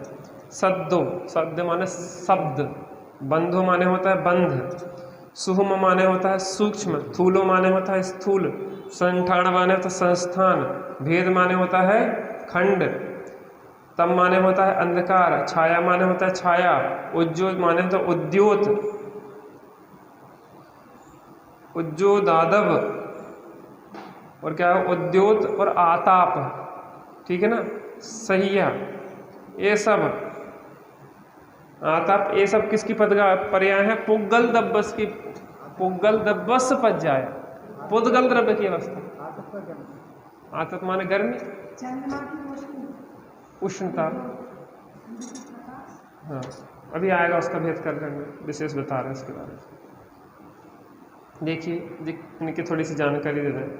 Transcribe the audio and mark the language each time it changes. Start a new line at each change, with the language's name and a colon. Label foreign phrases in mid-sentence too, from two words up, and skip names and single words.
Hindi: सद्दो, शब्द माने शब्द, बंधो माने होता है बंध, सुहुम माने होता है सूक्ष्म, थूलो माने होता है स्थूल, संठान माने होता है संस्थान, भेद माने होता है खंड, तम माने होता है अंधकार, छाया माने होता है छाया, उज्ज्वल माने होता है उद्योत, उज्जोदादव, और क्या है? उद्योत और आताप, ठीक है ना? सहिया, ये सब आतप, ये सब किसकी पर्याय है?
Prakrit languages: पुग्गल दब्बस की। पुग्गल दब्बस पज्जाय,
Hindi: पुद्गल द्रव्य की अवस्था। आतप माने गर्मी, उष्णता। हाँ, अभी आएगा उसका भेद कर करने, विशेष बता रहे हैं इसके बारे में। देखिए इनकी थोड़ी सी जानकारी दे दें।